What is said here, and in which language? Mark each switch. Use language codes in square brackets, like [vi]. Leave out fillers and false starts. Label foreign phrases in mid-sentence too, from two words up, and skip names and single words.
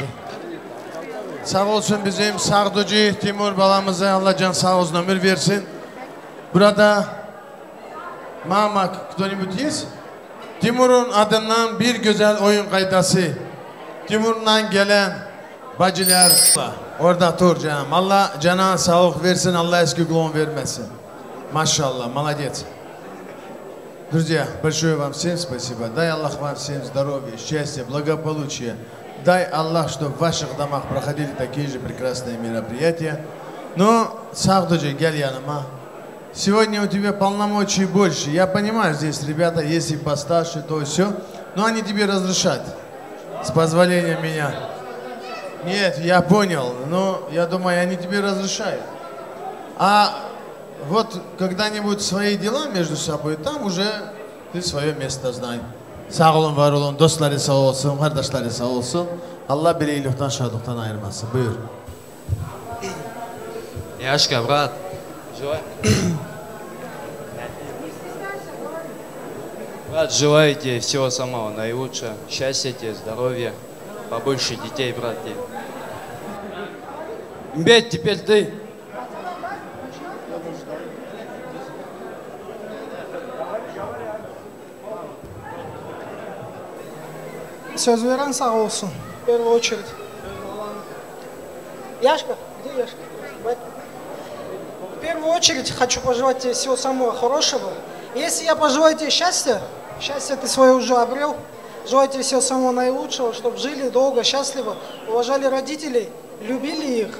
[tr] Sağ olsun bizim Savducu Timur balamıza, Allah can sağ olsun, ömür versin. Burada Mama, [ru] кто-нибудь есть? [tr] Timur'un adından bir güzel oyun kaydası. Timur'dan gelen bacılar orada dur canım. Allah cana sağlık versin, Allah eski kulun vermesin. Maşallah, [ru] молодец. Друзья, большое вам всем спасибо. Дай Аллах вам всем здоровья, счастья, благополучия. Дай Аллах, чтобы в ваших домах проходили такие же прекрасные мероприятия. Ну, [tr] Savducu, gel yanıma. [ru] Сегодня у тебя полномочий больше. Я понимаю, здесь ребята, если постарше, то все. Но они тебе разрешат. С позволения меня. Нет, я понял. Но я думаю, они тебе разрешают. А вот когда-нибудь свои дела между собой, там уже ты свое место знай. [tr] Sağ olun, var olun. Dostları sağ olsun, kardeşleri sağ olsun. Allah bir iyilikten, şadıktan ayırmasın. Buyur. [ru] Яшка, брат. Брат, желаю тебе всего самого наилучшего. Счастья тебе, здоровья, побольше детей, брат, тебе. Бед, теперь ты. [tr] Söz veren sağ olsun. [ru] В первую очередь. Яшка, где Яшка? В первую очередь хочу пожелать тебе всего самого хорошего. Если я пожелаю тебе счастья, счастье ты свое уже обрел, желаю тебе всего самого наилучшего, чтобы жили долго, счастливо, уважали родителей, любили их.